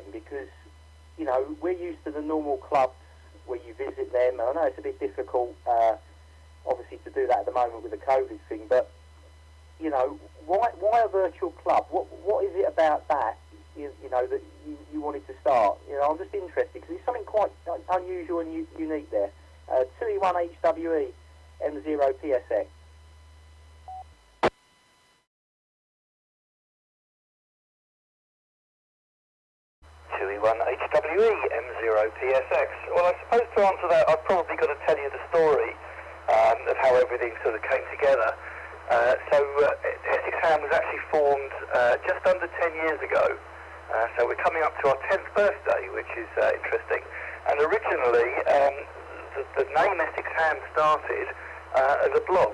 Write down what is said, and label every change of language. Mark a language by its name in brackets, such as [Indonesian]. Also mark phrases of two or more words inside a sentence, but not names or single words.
[English] Because, you know, we're used to the normal clubs where you visit them. I know it's a bit difficult, obviously, to do that at the moment with the COVID thing, but, you know, why a virtual club? What is it about that, you know, that you wanted to start? You know, I'm just interested, because it's something quite unusual and unique there. 2E1HWE. M0PSX. 2E1HWE, M0PSX. Well, I suppose to answer that, I've probably got to tell you the story of how everything sort of came together. Essex Ham was actually formed just under 10 years ago. So we're coming up to our 10th birthday, which is interesting. And originally, the name Essex Ham started as a blog.